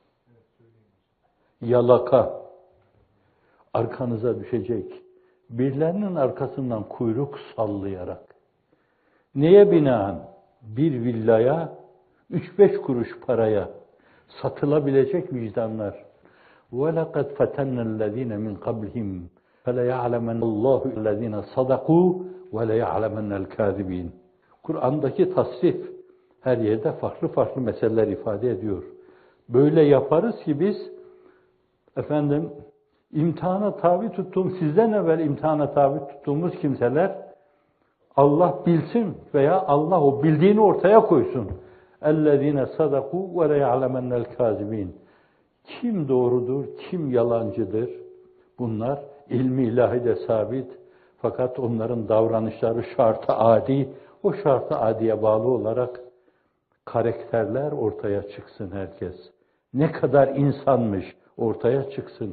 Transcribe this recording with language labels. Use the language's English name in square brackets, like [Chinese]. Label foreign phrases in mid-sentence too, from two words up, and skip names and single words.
[Turkish] Yalaka arkanıza düşecek. Birilerinin arkasından kuyruk sallayarak. Neye binaen? Bir villaya, 3-5 kuruş paraya satılabilecek vicdanlar. [Arabic] وَلَقَدْ فَتَنَّ الَّذ۪ينَ مِنْ قَبْلِهِمْ فَلَيَعْلَمَنَّ اللّٰهُ الَّذ۪ينَ صَدَقُوا وَلَيَعْلَمَنَّ الْكَاذِب۪ينَ. [Turkish] Kur'an'daki tasrif her yerde farklı farklı meseleler ifade ediyor. Böyle yaparız ki biz, imtihana tabi tuttuğum, sizden evvel imtihana tabi tuttuğumuz kimseler, Allah bilsin veya Allah o bildiğini ortaya koysun. [Arabic] اَلَّذ۪ينَ صَدَقُوا وَلَيَعْلَمَنَّ الْكَاذِب۪ينَ. [Turkish] Kim doğrudur, kim yalancıdır? Bunlar ilmi ilahide sabit. Fakat onların davranışları şart-ı adi, o şart-ı adiye bağlı olarak karakterler ortaya çıksın herkes. Ne kadar insanmış ortaya çıksın.